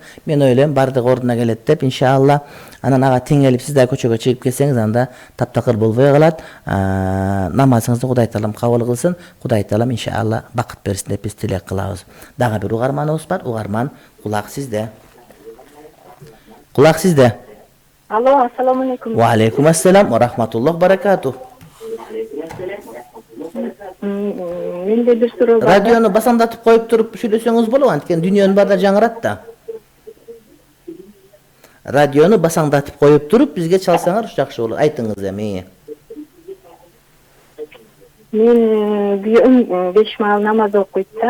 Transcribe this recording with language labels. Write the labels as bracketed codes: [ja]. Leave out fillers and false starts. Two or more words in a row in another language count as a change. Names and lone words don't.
[ky] Мен ойлойм бардыгы ордуна келет деп, иншалла. Анан ага тең келип сиз да көчөгө чыгып кетсеңиз, анда таптакыр болбой калат. Намазыңызды Кудай Таалам кабыл кылсын. Кудай Таалам иншалла бакыт берсин деп биз тилек кылабыз. Дагы бир угарманыбыз бар. Угарман, кулак сизде. Кулак сизде. Алло, [ar] السلام عليكم. وعليكم السلام رحمة الله بركاته. [ky] Менде бир суроо бар. Радиону басамдатып коюп туруп сүйлөсөңүз болобу? Анткени дүйнөнүн баарында жаңырат да. Радиону басаңдатып коюп туруп бизге чалсаңар жакшы болот. Айтыңыз эми. Мен күйөөм 5 маал намаз окуйт да.